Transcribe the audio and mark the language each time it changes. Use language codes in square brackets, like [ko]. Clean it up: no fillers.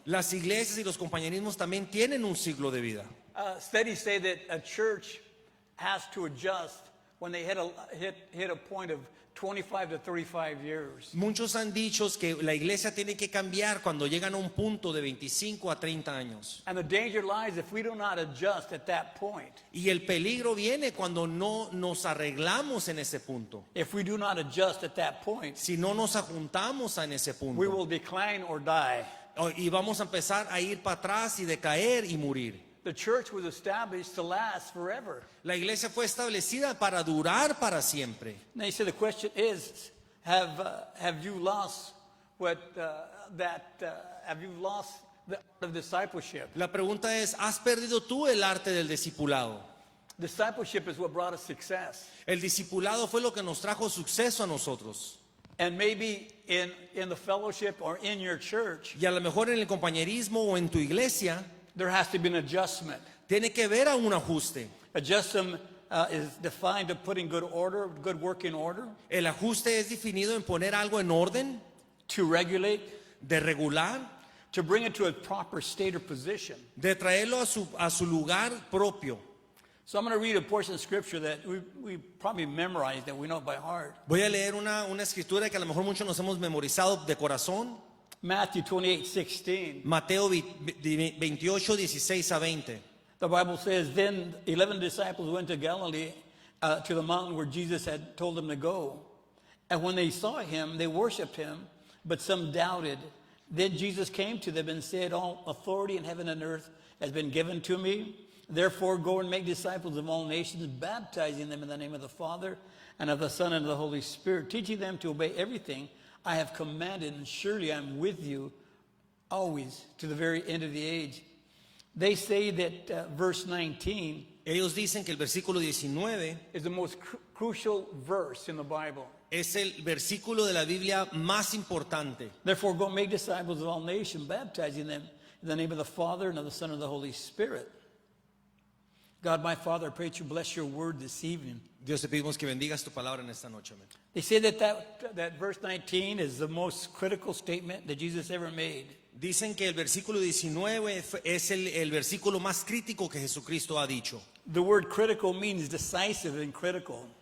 [es] Las iglesias y los compañerismos también tienen un ciclo de vida. [en] Studies say that a church has to adjust when they hit a point of 25 to 35 years. [es] Muchos han dicho que la iglesia tiene que cambiar cuando llegan a un punto de 25 a 30 años. [en] And the danger lies if we do not adjust at that point. [es] Y el peligro viene cuando no nos arreglamos en ese punto. [en] If we do not adjust at that point, [es] Si no nos ajuntamos en ese [en] we [es] punto. [en] will decline or die. [es] Y vamos a empezar a ir para atrás y decaer y morir. [en] The church was established to last forever. [es] La iglesia fue establecida para durar para siempre. [en] Now you say the question is, have you lost have you lost the art of discipleship? [es] La pregunta es, ¿has perdido tú el arte del discipulado? [en] Discipleship is what brought us success. [es] El discipulado fue lo que nos trajo suceso a nosotros. [en] And maybe in the fellowship or in your church, [es] Y a lo mejor en el compañerismo o en tu iglesia [en] there has to be an adjustment. [es] tiene que haber un ajuste. [en] Adjustment is defined of putting good work in order, [es] El ajuste es definido en poner algo en orden, [en] to regulate, [es] de regular, [en] to bring it to a proper state or position. [es] de traerlo a su lugar propio. [en] So I'm going to read a portion of scripture that we probably memorized, that we know by heart. [es] Voy a leer una escritura que a lo mejor muchos nos hemos memorizado de corazón. [en] Matthew 28:16. [es] Mateo 28, 16 a 20. [en] The Bible says, then 11 disciples went to Galilee, to the mountain where Jesus had told them to go. And when they saw him, they worshiped him, but some doubted. Then Jesus came to them and said, all authority in heaven and earth has been given to me. Therefore, go and make disciples of all nations, baptizing them in the name of the Father and of the Son and of the Holy Spirit, teaching them to obey everything I have commanded, and surely I'm with you always to the very end of the age. They say that verse 19 [es] Ellos dicen que el versículo 19 [en] is the most crucial verse in the Bible. [es] es el versículo de la Biblia más importante. [en] Therefore, go make disciples of all nations, baptizing them in the name of the Father and of the Son and of the Holy Spirit. God, my Father, I pray that you bless your word this evening. [es] Dios, te pedimos que bendigas tu palabra en esta noche. Amén. [en] They say that verse 19 is the most critical statement that Jesus ever made. [es] Dicen que el versículo 19 es el versículo más crítico que Jesucristo ha dicho. [en] The word critical means decisive and critical.